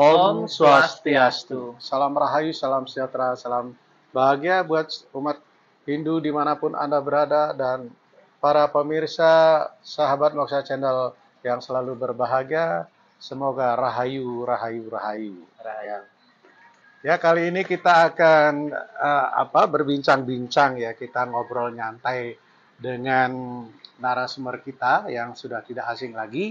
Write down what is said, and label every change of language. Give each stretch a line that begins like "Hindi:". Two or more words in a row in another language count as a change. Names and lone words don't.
Indonesian: Om Swastiastu. Salam Rahayu, salam sejahtera, salam bahagia buat umat Hindu dimanapun Anda berada dan para pemirsa sahabat Moksha Channel yang selalu berbahagia. Semoga Rahayu, Rahayu, Rahayu. Ya, kali ini kita akan berbincang-bincang ya, kita ngobrol nyantai dengan narasumber kita yang sudah tidak asing lagi.